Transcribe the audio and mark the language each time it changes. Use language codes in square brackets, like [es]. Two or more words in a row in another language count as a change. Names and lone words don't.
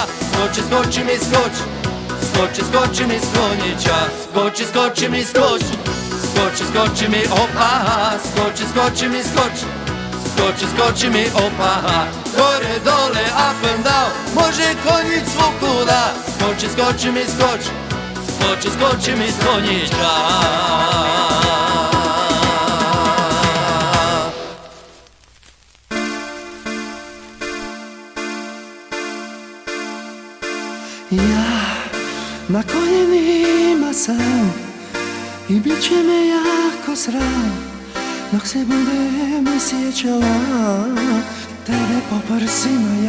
[hr] Skoči, skoči mi, skoči, skoči, skoči mi s konjića. Skoči, skoči mi, skoči, skoči, skoči mi, op, aha, skoči, skoči mi, skoči, skoči, skoči mi, op, aha, gore, dole, [en] up and down, [hr] može konjić svukuda. Skoči, skoči mi, skoči, skoči, skoči mi s konjića. Ja na koljenima sam i bit će me jako sram dok se budem sjećala tebe po prsima.